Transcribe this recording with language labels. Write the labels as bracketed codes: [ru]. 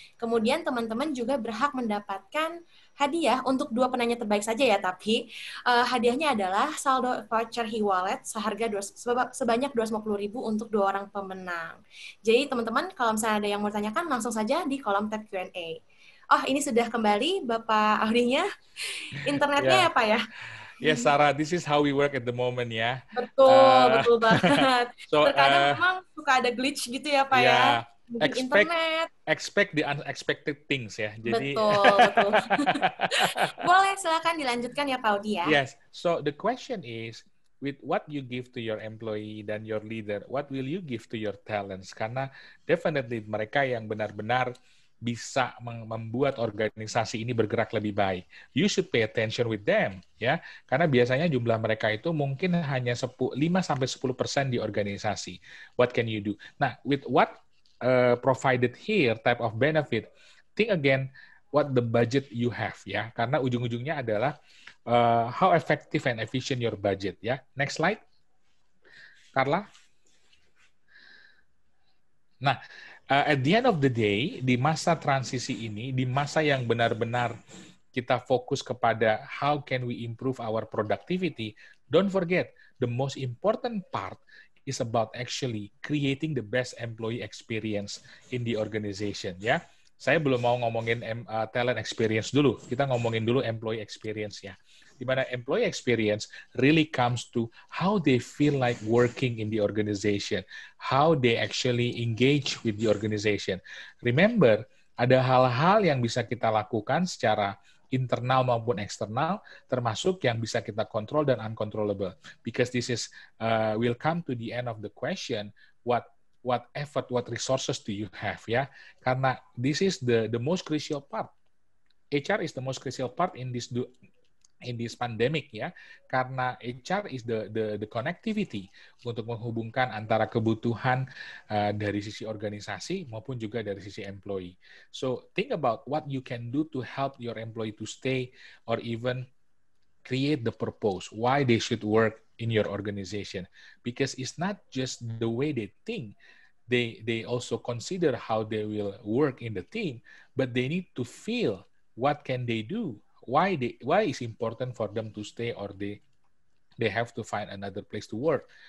[id] Kemudian teman-teman juga berhak mendapatkan hadiah untuk 2 penanya terbaik saja, ya, tapi hadiahnya adalah saldo voucher e-wallet seharga sebanyak 250.000 untuk 2 orang pemenang. Jadi teman-teman kalau misalnya ada yang mau tanyakan langsung saja di kolom tab Q&A. Oh, ini sudah kembali Bapak Audinya. Internetnya ya, Pak, ya? [en] Yes, Sarah, this is how we work at the moment, ya. [id] Betul, betul banget. Terkadang memang suka ada glitch gitu ya, Pak, ya. [en] expect the unexpected things ya. Jadi [id] betul. Boleh, silakan dilanjutkan ya Pak Audi ya. [en] Yes. So the question is, with what you give to your employee dan your leader, what will you give to your talents? [id] Karena definitely mereka yang benar-benar bisa membuat organisasi ini bergerak lebih baik. [en] You should pay attention with them, [id] ya. Karena biasanya jumlah mereka itu mungkin hanya 5-10% di organisasi. [en] What can you do? Nah, with what provided here, type of benefit, think again what the budget you have, ya. [id] Karena ujung-ujungnya adalah [en] how effective and efficient your budget, ya. Next slide. Carla. Nah, at the end of the day, [id] di masa transisi ini, di masa yang benar-benar kita fokus kepada [en] how can we improve our productivity, don't forget, the most important part is about actually creating the best employee experience in the organization, ya. [id] Saya belum mau ngomongin talent experience dulu, kita ngomongin dulu employee experience ya. Di mana [en] employee experience really comes to how they feel like working in the organization, how they actually engage with the organization. Remember, [id] ada hal-hal yang bisa kita lakukan secara internal maupun eksternal, termasuk yang bisa kita kontrol dan uncontrollable. [en] Because this is will come to the end of the question, what effort, what resources do you have, ya? Karena this is the most crucial part. HR is the most crucial part in this pandemic, ya. [id] Karena [en] HR is the connectivity [id] untuk menghubungkan antara kebutuhan dari sisi organisasi maupun juga dari sisi employee. [en] So think about what you can do to help your employee to stay or even create the purpose why they should work in your organization, because it's not just the way they think, they also consider how they will work in the team, but they need to feel what can they do, why is important for them to stay, or they have to find another place to work.